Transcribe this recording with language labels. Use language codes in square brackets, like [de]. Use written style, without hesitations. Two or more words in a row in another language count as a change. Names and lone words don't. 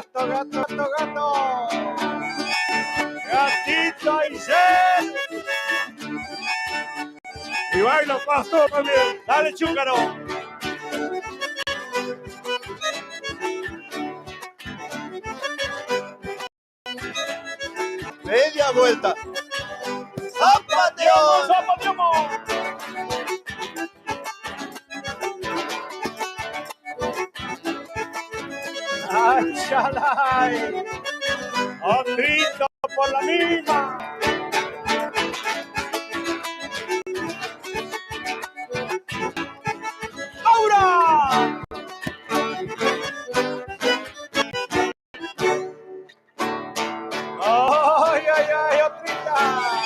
[es] Gatito Aysel. Y baila pastor también. Dale, chúcaro. Media vuelta. ¡Zapateamos! ¡Ay, chalay! ¡Otrito por la misma! ¡Aura! ¡Ay, Otrita!